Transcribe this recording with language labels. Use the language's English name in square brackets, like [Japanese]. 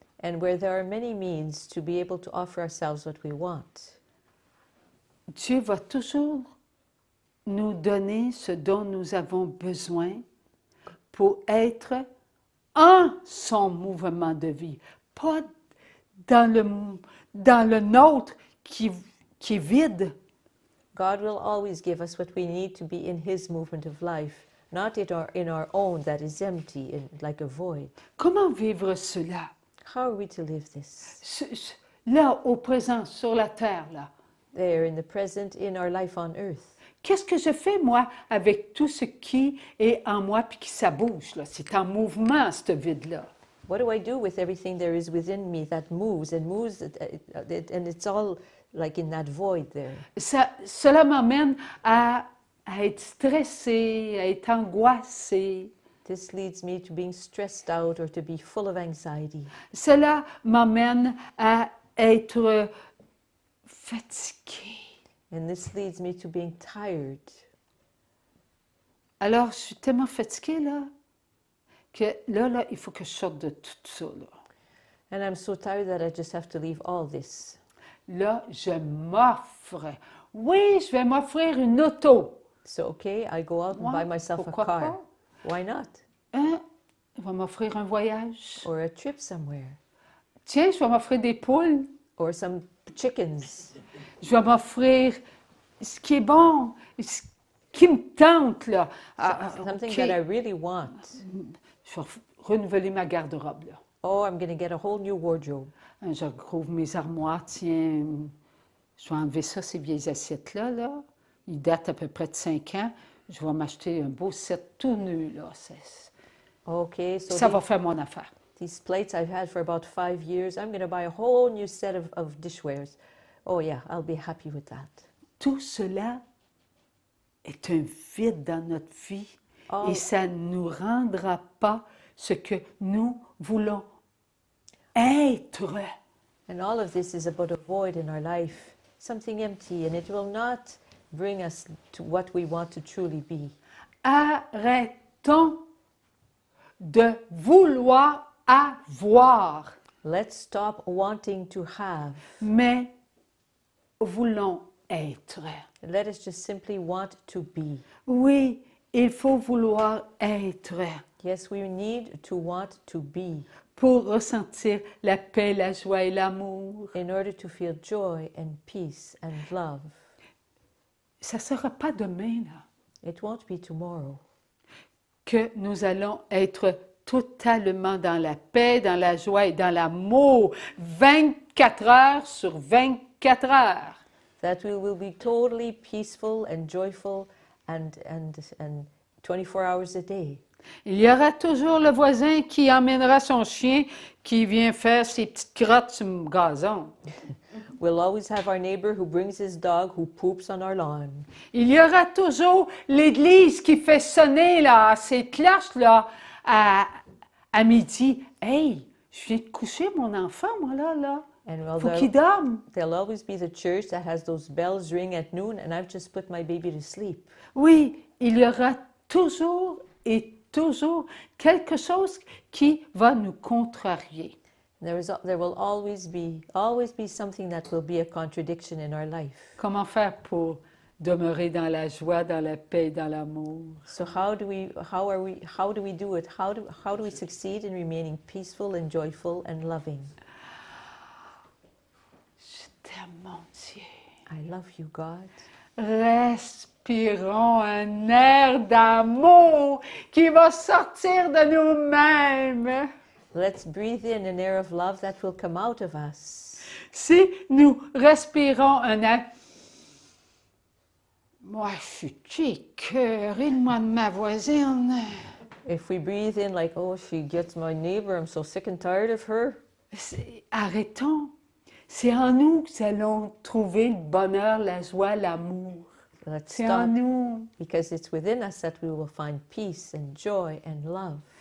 [English] and where there are many means to be able to offer ourselves what we want. [French] Dieu va toujours nous donner ce dont nous avons besoin pour être en son mouvement de vie, pas dans le nôtre qui est vide. [English] God will always give us what we need to be in His movement of life, not in our own that is empty and like a void. [French] Comment vivre cela? [English] How are we to live this? [French] Là, au présent, sur la terre, là. [English] There, in the present, in our life on earth. [French] Qu'est-ce que je fais, moi, avec tout ce qui est en moi puis qui ça bouge, là? C'est en mouvement, ce vide-là. [English] What do I do with everything there is within me that moves and moves, and it's all like in that void there? [French] Cela m'amène à être stressée, à être angoissée. [English] This leads me to being stressed out or to be full of anxiety. [French] Cela m'amène à être fatiguée. [English] And this leads me to being tired. [French] Alors, je suis tellement fatiguée, là, que là, il faut que je sorte de tout ça, là. [English] And I'm so tired that I just have to leave all this. [French] Là, je m'offre. Oui, je vais m'offrir une auto. [English] So, okay, I go out and [French] Ouais, [English] buy myself a [French] pourquoi [English] car. [French] pas? [English] Why not? [French] Hein? Je vais m'offrir un voyage. [English] Or a trip somewhere. [French] Tiens, je vais m'offrir des poules. [English] Or some chickens. [French] Je vais m'offrir ce qui est bon, ce qui me tente, là. [English] Something OK, that I really want. [French] je vais renouveler ma garde-robe, là. [English] Oh, I'm going to get a whole new wardrobe. [French] Je rouvre mes armoires, tiens, je vais enlever ça, ces vieilles assiettes-là, là. Ils datent à peu près de 5 ans. Je vais m'acheter un beau set tout nu, là. [English] Okay, so [French] Ça va faire mon affaire. [English] these plates I've had for about 5 years, I'm going to buy a whole new set of dishwares. Oh yeah, I'll be happy with that. [French] Tout cela est un vide dans notre vie Oh. et ça ne nous rendra pas ce que nous voulons être. [English] And all of this is about a void in our life, something empty, and it will not bring us to what we want to truly be. [French] Arrêtons de vouloir avoir, [English] Let's stop wanting to have. [French] mais voulons être. [English] Let us just simply want to be. [French] Oui, il faut vouloir être [English] Yes, we need to want to be [French] pour ressentir la paix, la joie et l'amour. [English] in order to feel joy and peace and love. [French] Ça ne sera pas demain, là, [English] It won't be tomorrow [French] que nous allons être totalement dans la paix, dans la joie et dans l'amour, 24 heures sur 24 heures. [English] that we will be totally peaceful and joyful and 24 hours a day. [French] Il y aura toujours le voisin qui emmènera son chien qui vient faire ses petites crottes sur le gazon. [English] We'll always have our neighbor who brings his dog who poops on our lawn. [French] Il y aura toujours l'église qui fait sonner là, ses cloches là, à midi. Hey, je viens de coucher mon enfant, moi là. [English] And well, [French] Faut qu'il dorme. [English] there'll always be the church that has those bells ring at noon, and I've just put my baby to sleep. [French] Oui, il y aura toujours et toujours quelque chose qui va nous contrarier. [English] There will always be something that will be a contradiction in our life. [French] Comment faire pour demeurer dans la joie, dans la paix, dans l'amour? [English] So how do we do it? How do we succeed in remaining peaceful and joyful and loving? [French] Je t'aime, mon Dieu. [English] I love you, God. [French] Respirons un air d'amour qui va sortir de nous-mêmes. [English] Let's breathe in an air of love that will come out of us. [French] Si nous respirons un air... Moi, je suis écœurée de moi de ma voisine. [English] If we breathe in like, oh, she gets my neighbor, I'm so sick and tired of her. [French] Arrêtons. C'est en nous que nous allons trouver le bonheur, la joie, l'amour. [English] Let's [French] C'est en [English] stop, [French] nous. [English] because it's within us that we will find peace and joy and love.